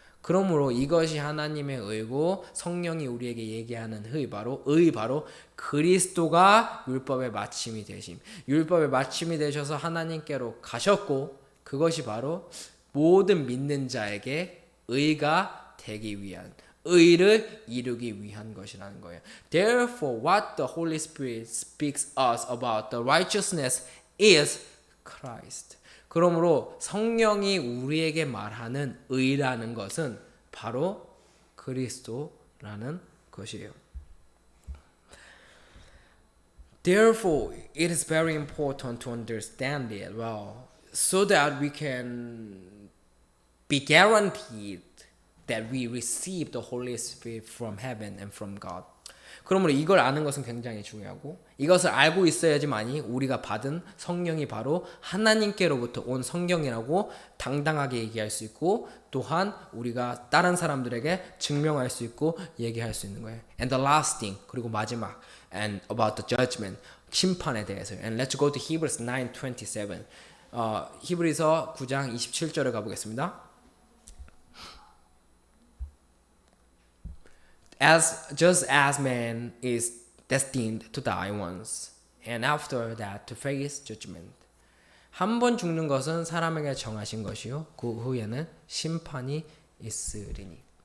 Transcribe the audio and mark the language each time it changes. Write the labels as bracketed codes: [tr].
[ko] 그러므로 이것이 하나님의 의고 성령이 우리에게 얘기하는 의 바로 그리스도가 율법의 마침이 되심. 율법의 마침이 되셔서 하나님께로 가셨고 그것이 바로 모든 믿는 자에게 의가 되기 위한 의를 이루기 위한 것이라는 거예요. [en] Therefore, what the Holy Spirit speaks us about the righteousness is Christ. [ko] 그러므로 성령이 우리에게 말하는 의라는 것은 바로 그리스도라는 것이에요. [en] Therefore, it is very important to understand it well. So that we can be guaranteed that we receive the Holy Spirit from heaven and from God. [ko] 그러므로 이걸 아는 것은 굉장히 중요하고 이것을 알고 있어야지만이 우리가 받은 성령이 바로 하나님께로부터 온 성령이라고 당당하게 얘기할 수 있고 또한 우리가 다른 사람들에게 증명할 수 있고 얘기할 수 있는 거예요. [en] And the last thing [ko] 그리고 마지막 [en] and about the judgment [ko] 심판에 대해서. [en] And let's go to Hebrews 9:27. [ko] 히브리서 9장 27절을 가보겠습니다. [en] Just as man is destined to die once, and after that to face judgment. [ko] 한 번 죽는 것은 사람에게 정하신 것이요 그 후에는 심판이 있으리니.